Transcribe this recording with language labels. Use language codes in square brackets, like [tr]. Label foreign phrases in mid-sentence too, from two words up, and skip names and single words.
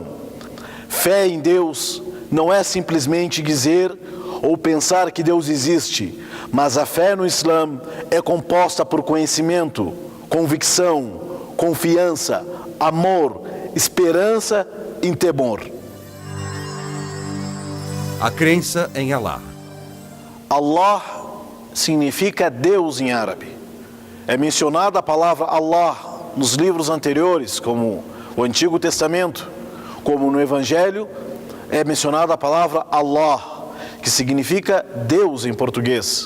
[pt] Fé em Deus não é simplesmente dizer ou pensar que Deus existe, mas a fé no Islã é composta por conhecimento, convicção, confiança, amor, esperança e temor. A crença em Allah. Allah significa Deus em árabe. É mencionada a palavra Allah nos livros anteriores, como o Antigo Testamento, como no Evangelho, é mencionada a palavra Allah, que significa Deus em português.